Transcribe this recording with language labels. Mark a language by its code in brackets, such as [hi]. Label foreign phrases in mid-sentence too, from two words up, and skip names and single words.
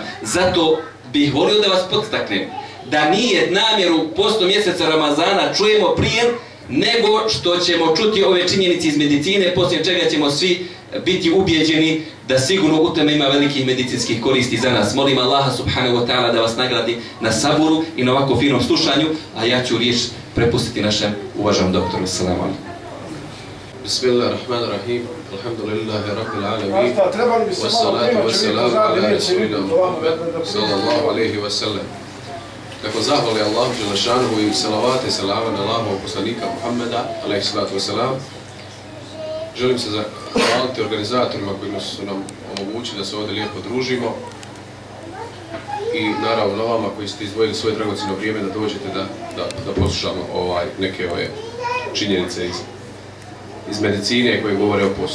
[bs] Zato bih volio da vas podstaknem da nije namjeru posto mjeseca Ramazana čujemo prije nego što ćemo čuti ove činjenice iz medicine, poslije čega ćemo svi biti ubijeđeni da sigurno u tome ima velikih medicinskih koristi za nas. Molim Allaha [ar] سبحانه وتعالى [bs] da vas nagradi na saburu i na ovako finom slušanju, a ja ću riječ prepustiti našem uvaženom doktoru. [ar] السلام عليكم. بسم الله الرحمن الرحيم. الحمد لله رب العالمين. والصلاة والسلام على رسولنا محمد صلى الله عليه وسلم. [bs] Nakon zahvali Allahu dželešanuhu i salavate salama na Allahovog poslanika Muhammeda [ar] عليه الصلاة والسلام, [bs] želim se zahvaliti organizatorima koji su nam omogućili da se ovdje lijepo družimo i naravno vama koji ste izdvojili svoje dragocjeno vrijeme da dođete da poslušamo neke ove činjenice iz medicine koje govore o postu.